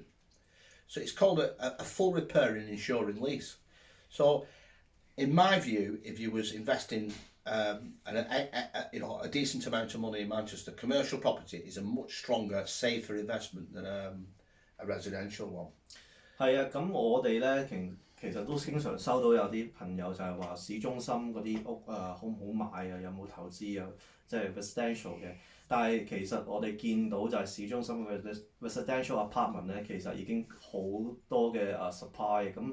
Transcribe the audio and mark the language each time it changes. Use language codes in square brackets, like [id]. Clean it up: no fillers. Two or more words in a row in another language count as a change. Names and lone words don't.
[en] So it's called a full repair and insuring lease. So in my view, if you was investing a decent amount of money in Manchester, commercial property is a much stronger, safer investment than a residential one. [yue] 係啊，咁我哋咧其實都經常收到有啲朋友就係話市中心嗰啲屋好唔好買啊？有冇投資啊？即係 residential 嘅。但係其實我哋見到就係市中心嘅 [en] residential apartment [yue] 咧，其實已經好多嘅supply 咁。